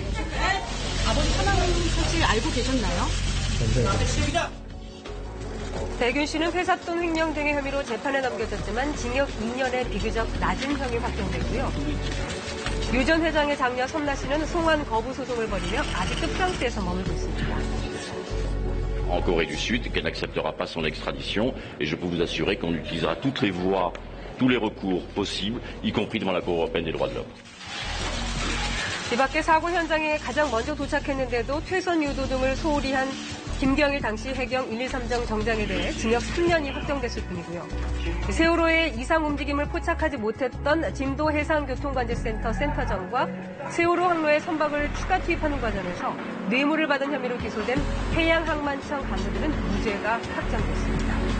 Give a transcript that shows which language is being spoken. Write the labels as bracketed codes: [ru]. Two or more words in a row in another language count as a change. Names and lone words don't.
[ko] 아버지 사망 사실 알고 계셨나요? 대균 씨는 회삿돈 횡령 등의 혐의로 재판에 넘겨졌지만 징역 2년의 비교적 낮은 형이 확정되고요. 유 전 회장의 장녀 섬나 씨는 송환 거부 소송을 벌이며 아직도 프랑스에서 머물고 있습니다. [fr] En Corée du Sud, qu'elle n'acceptera pas son extradition, et je peux vous assurer qu'on utilisera toutes les voies, tous les recours possibles, y compris devant la Cour européenne des droits de l'homme. [ko] 이 밖에 사고 현장에 가장 먼저 도착했는데도 퇴선 유도 등을 소홀히 한 김경일 당시 해경 123정 정장에 대해 징역 3년이 확정됐을 뿐이고요. 세월호의 이상 움직임을 포착하지 못했던 진도 해상교통관제센터 센터장과 세월호 항로에 선박을 추가 투입하는 과정에서 뇌물을 받은 혐의로 기소된 해양항만청 간부들은 무죄가 확정됐습니다.